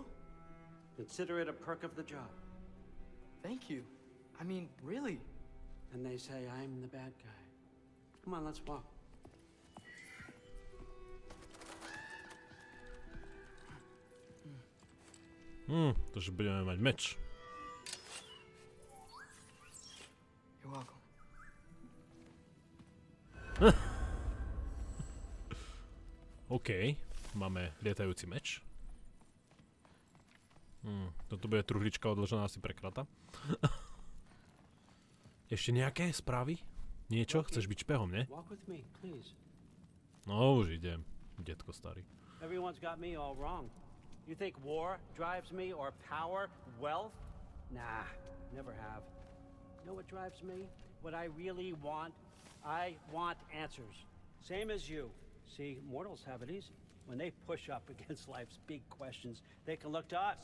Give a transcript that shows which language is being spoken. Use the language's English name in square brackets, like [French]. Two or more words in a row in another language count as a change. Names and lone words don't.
[English] Consider it a perk of the job. Thank you. I mean, really. And they say I'm the bad guy. Come on, let's walk. [Slovak] To že budeme mať meč. [English] You're welcome. OK. [Slovak] Máme lietajúci meč. Toto bude truhlička odložená asi pre krata. Ešte nejaké správy? Niečo? Chceš byť špehom, ne? [English] Walk with me, please. [Slovak] No už idem, detko starý. [English] Everyone's got me all wrong. You think war drives me or power, wealth? Nah, never have. You know what drives me? What I really want? I want answers. Same as you. See, mortals have it easy. When they push up against life's big questions, they can look to us.